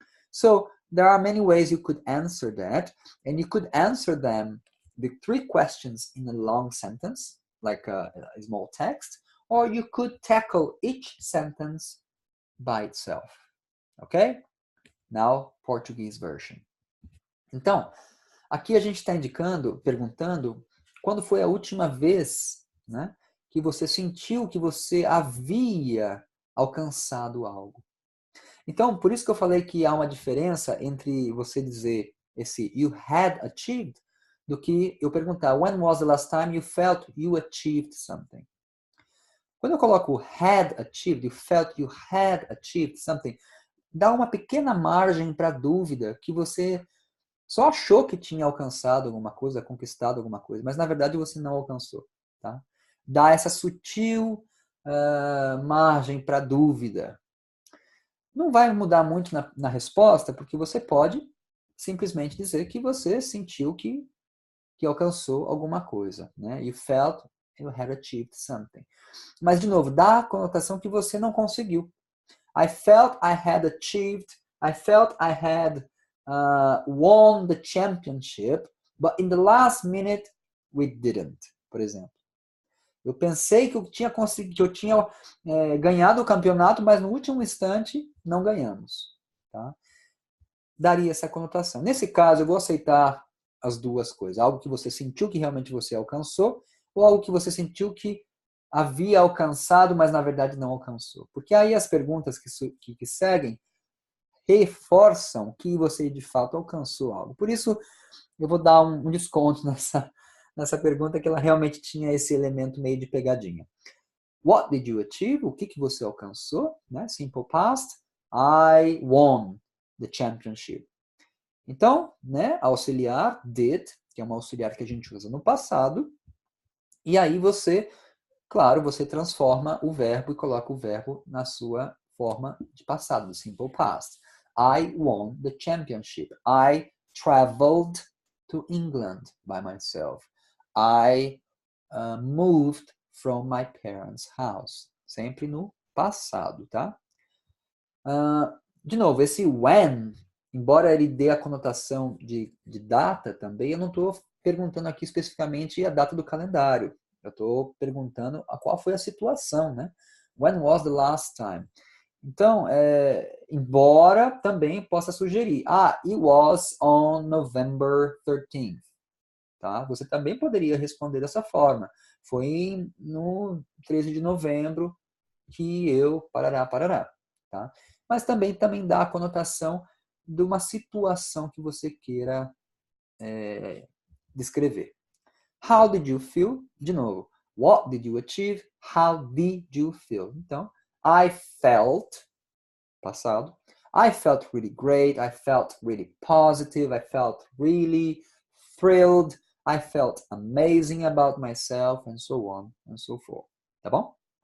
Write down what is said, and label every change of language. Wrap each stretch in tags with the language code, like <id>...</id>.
<en>So there are many ways you could answer that, and you could answer them, the three questions, in a long sentence, like a small text, or you could tackle each sentence by itself. Ok? Now, Portuguese version.</en> <pt>Então, aqui a gente está indicando, perguntando, quando foi a última vez, né, que você sentiu que você havia alcançado algo. Então, por isso que eu falei que há uma diferença entre você dizer esse</pt> <en>you had achieved</en> <pt>do que eu perguntar</pt> <en>when was the last time you felt you achieved something.</en> <pt>Quando eu coloco</pt> <en>had achieved, you felt you had achieved something,</en> <pt>dá uma pequena margem para dúvida que você só achou que tinha alcançado alguma coisa, conquistado alguma coisa, mas na verdade você não alcançou. Tá? Dá essa sutil margem para dúvida. Não vai mudar muito na resposta, porque você pode simplesmente dizer que você sentiu que alcançou alguma coisa. Né?</pt> <en>You felt you had achieved something.</en> <pt>Mas, de novo, dá a conotação que você não conseguiu.</pt> <en>I felt I had achieved, I felt I had won the championship, but in the last minute we didn't,</en> <pt>por exemplo. Eu pensei que eu tinha conseguido, que eu tinha ganhado o campeonato, mas no último instante não ganhamos. Tá? Daria essa conotação. Nesse caso, eu vou aceitar as duas coisas. Algo que você sentiu que realmente você alcançou, ou algo que você sentiu que havia alcançado, mas na verdade não alcançou. Porque aí as perguntas que seguem reforçam que você de fato alcançou algo. Por isso, eu vou dar um desconto nessa pergunta, que ela realmente tinha esse elemento meio de pegadinha.</pt> <en>What did you achieve?</en> <pt>O que você alcançou? Né?</pt> <en>Simple past. I won the championship.</en> <pt>Então, né, auxiliar did, que é uma auxiliar que a gente usa no passado, e aí você, claro, você transforma o verbo e coloca o verbo na sua forma de passado, do simple past.</pt> <en>I won the championship. I traveled to England by myself. I moved from my parents' house.</en> <pt>Sempre no passado, tá? De novo, esse when, embora ele dê a conotação de data também, eu não estou perguntando aqui especificamente a data do calendário. Eu estou perguntando qual foi a situação, né?</pt> <en>When was the last time?</en> <pt>Então, embora também possa sugerir,</pt> <en>it was on November 13th.</en> <pt>Tá? Você também poderia responder dessa forma. Foi no 13 de novembro que eu parará. Tá? Mas também dá a conotação de uma situação que você queira descrever.</pt> <en>How did you feel?</en> <pt>De novo.</pt> <en>What did you achieve? How did you feel? Então, I felt, passado. I felt really great. I felt really positive. I felt really thrilled. I felt amazing about myself, and so on and so forth.</en> <pt>Tá bom?</pt>